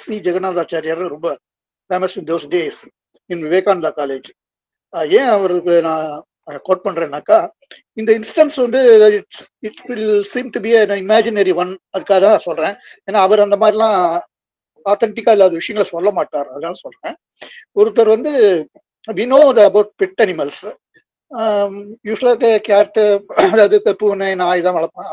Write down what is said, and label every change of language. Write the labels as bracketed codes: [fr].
[en] C Jagannathachariar [ta] ரொம்ப [en] Famous in those days in Vivekananda college. [ta] ஏன் அவருக்கு நான் கோட் பண்றேன்னாக்கா, [en] இந்த instance it will seem to be imaginary one. [ta] அதுக்காக தான் சொல்றேன். ஏன்னா அவர் அந்த மாதிரிலாம் ஆத்தென்டிக்கா இல்லாத விஷயங்களை சொல்ல மாட்டார், அதனால சொல்றேன். ஒருத்தர் [en] we know about pet animals. [ta] யூஸ்வலாக கேட்டு, அதாவது பூனை நாய் தான் வளர்ப்பான்.